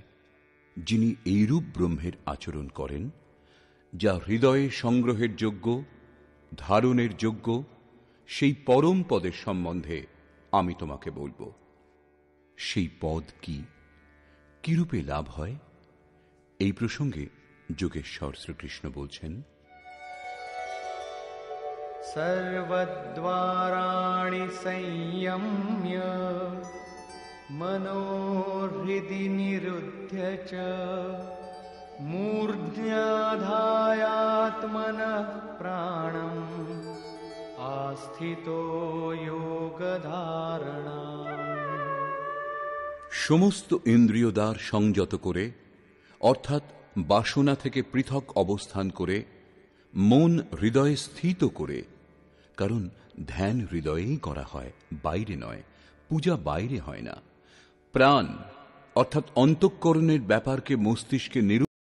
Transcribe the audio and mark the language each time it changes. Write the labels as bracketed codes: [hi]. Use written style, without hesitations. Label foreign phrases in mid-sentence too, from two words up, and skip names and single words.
[bn] যিনি এইরূপ ব্রহ্মের আচরণ করেন, যা হৃদয়ে সংগ্রহের যোগ্য, ধারণের যোগ্য, সেই পরম পদের সম্বন্ধে আমি তোমাকে বলবো। সেই পদ কি রূপে লাভ হয়? এই প্রসঙ্গে যোগেশ্বর শ্রীকৃষ্ণ বলছেন, [sa] सर्वद्वाराणि संयम्य मनोहृदि निरुध्य च मूर्ध्याधायात्मनः प्राणम् आस्थितो योगधारणा। [bn] সমস্ত ইন্দ্রিয় দ্বার সংযত করে অর্থাৎ বাসনা থেকে পৃথক অবস্থান করে মন হৃদয়ে স্থিত করে, কারণ ধ্যান হৃদয়েই করা হয়, বাইরে নয়, পূজা বাইরে হয় না, প্রাণ অর্থাৎ অন্তঃকরণের ব্যাপারকে মস্তিষ্কে